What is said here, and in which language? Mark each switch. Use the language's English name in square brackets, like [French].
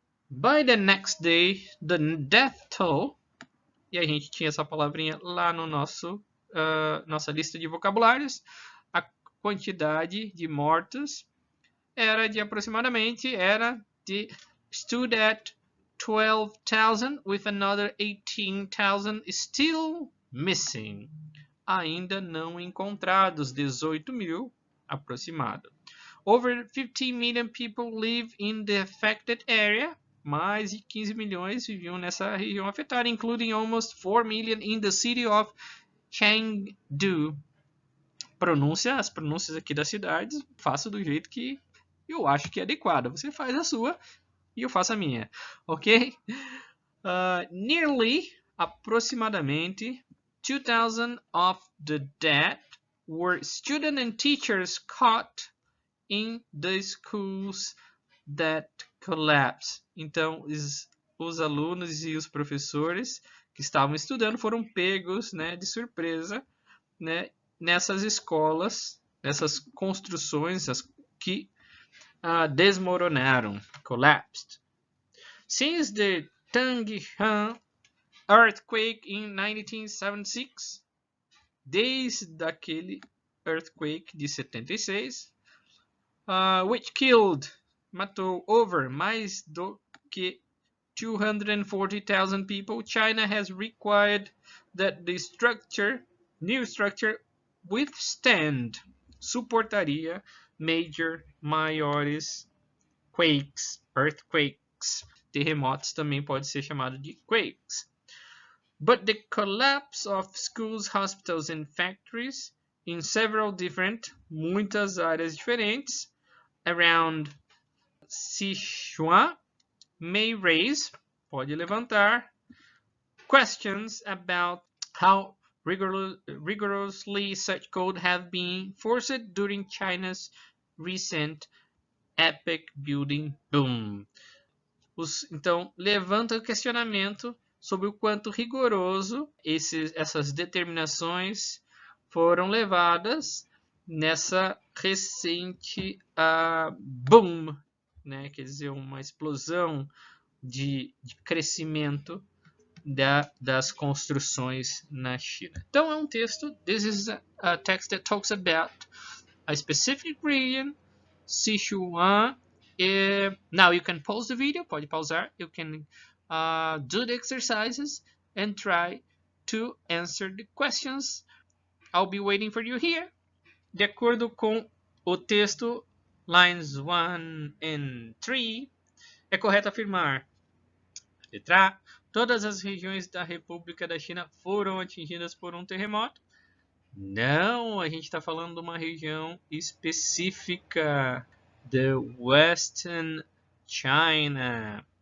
[English] By the next day, the death toll, [Portuguese] e a gente tinha essa palavrinha lá no nossa lista de vocabulários, a quantidade de mortos era de aproximadamente, [English] stood at 12,000 with another 18,000 still missing. [Portuguese] Ainda não encontrados, 18 mil aproximado. [English] Over 15 million people live in the affected area. [Portuguese] Mais de 15 milhões viviam nessa região afetada, [English] including almost 4 million in the city of Chengdu. [Portuguese] As pronúncias aqui das cidades, faço do jeito que eu acho que é adequada. Você faz a sua e eu faço a minha, ok? [English] Nearly, [Portuguese] aproximadamente, [English] 2,000 of the dead were students and teachers caught in the schools that collapsed. [Portuguese] Então, os alunos e os professores que estavam estudando foram pegos, né, de surpresa, né, nessas escolas, nessas construções que desmoronaram, [English] collapsed. Since the Tangshan earthquake in 1976, [Portuguese] desde aquele earthquake de 76, [English] which [Portuguese] matou mais do que [English] 240,000 people, China has required that the new structure withstand, [Portuguese] suportaria maiores [English] earthquakes. [Portuguese] Terremotos também pode ser chamado de quakes. [English] But the collapse of schools, hospitals and factories in several [Portuguese] muitas áreas diferentes, [English] around Sichuan may raise, [Portuguese] pode levantar, [English] questions about how rigorously such code have been enforced during China's recent epic building boom. [Portuguese] Então, levanta o questionamento sobre o quanto rigoroso essas determinações foram levadas nessa recente boom, né? Quer dizer, uma explosão de crescimento das construções na China. Então, é um texto, [English] this is a text that talks about a specific region, Sichuan. Now you can pause the video, [Portuguese] pode pausar, [English] you can do the exercises and try to answer the questions. I'll be waiting for you here. [Portuguese] De acordo com o texto, [English] lines 1 and 3, [Portuguese] é correto afirmar: letra A, todas as regiões da República da China foram atingidas por um terremoto. Não, a gente está falando de uma região específica, [English] the Western China.